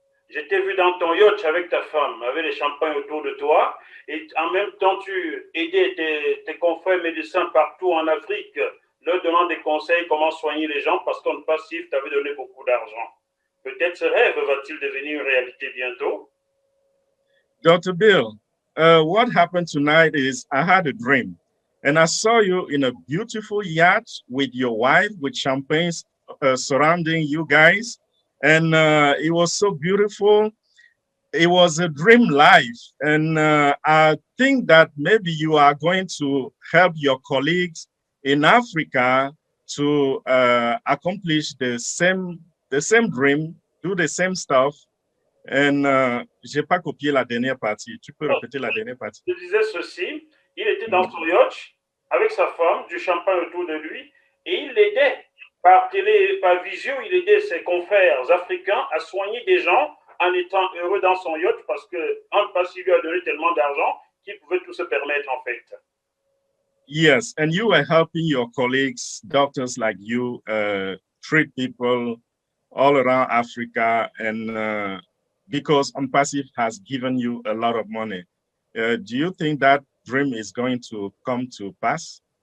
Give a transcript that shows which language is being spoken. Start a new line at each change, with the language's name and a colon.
French: Je t'ai vu dans ton yacht avec ta femme, avec les champagnes autour de toi, et en même temps, tu aidais tes confrères médecins partout en Afrique, leur donnant des conseils comment soigner les gens, parce qu'OnPassive t'avait donné beaucoup d'argent. Peut-être ce rêve va-t-il devenir une réalité bientôt?
English: Dr. Bill, what happened tonight is I had a dream. And I saw you in a beautiful yacht with your wife, with champagne surrounding you guys. And it was so beautiful. It was a dream life. And I think that maybe you are going to help your colleagues in Africa to accomplish the same dream, do the same stuff.
French: And j'ai pas copié la dernière partie. Tu peux répéter la dernière partie? Je disais ceci, il était dans son yacht avec sa femme, du champagne autour de lui, et il l'aidait par visio, il aidait ses confrères africains à soigner des gens en étant heureux dans son yacht parce que OnPassive lui a donné tellement d'argent qu'il pouvait tout se permettre en fait.
English: Yes, and you were helping your colleagues, doctors like you, treat people all around Africa, and because OnPassive has given you a lot of money. Do you think that dream is going to come to pass?